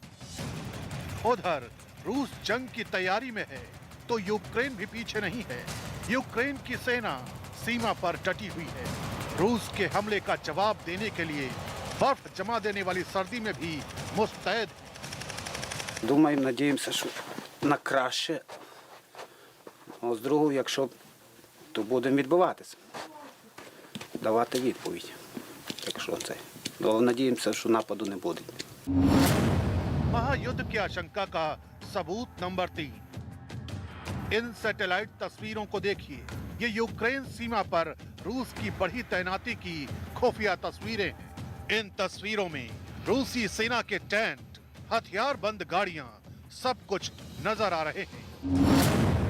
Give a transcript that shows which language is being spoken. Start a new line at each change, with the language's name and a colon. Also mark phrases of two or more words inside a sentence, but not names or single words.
Hindi: उधर रूस जंग की तैयारी में है तो यूक्रेन भी पीछे नहीं है। यूक्रेन की सेना सीमा पर डटी हुई है। रूस के हमले का जवाब देने के लिए बर्फ जमा देने वाली सर्दी में भी मुस्तैद है।
Ukrainian: Думаємо, надіємося, що на краще. А з другого, якщо, то будемо відбиватися. Давати відповідь. Якщо це. Але надіємося, що нападу не буде.
Hindi: महायुद्ध की आशंका का सबूत नंबर 3। इन सैटेलाइट तस्वीरों को देखिए। ये यूक्रेन सीमा पर रूस की बढ़ी तैनाती की खुफिया तस्वीरें हैं। इन तस्वीरों में रूसी सेना के टेंट, हथियारबंद गाड़ियां, सब कुछ नजर आ रहे हैं।